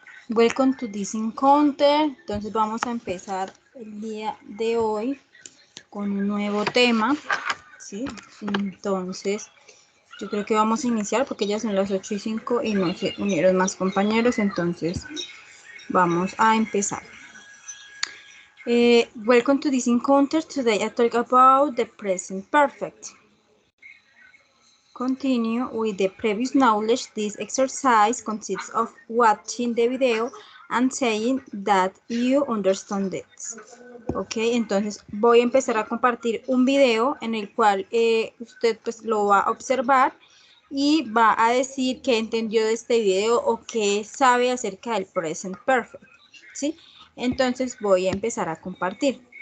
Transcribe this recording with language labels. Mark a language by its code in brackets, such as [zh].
[en] Welcome to this encounter. [es] Entonces vamos a empezar el día de hoy con un nuevo tema, ¿sí? Entonces, yo creo que vamos a iniciar porque ya son las 8:05 y no se unieron más compañeros, entonces vamos a empezar. [en] Welcome to this encounter. Today I talk about the present perfect. Continue with the previous knowledge. This exercise consists of watching the video and saying that you understand it. [es] Ok, entonces voy a empezar a compartir un video en el cual usted pues lo va a observar y va a decir qué entendió de este video o qué sabe acerca del present perfect. ¿Sí? Entonces voy a empezar a compartir.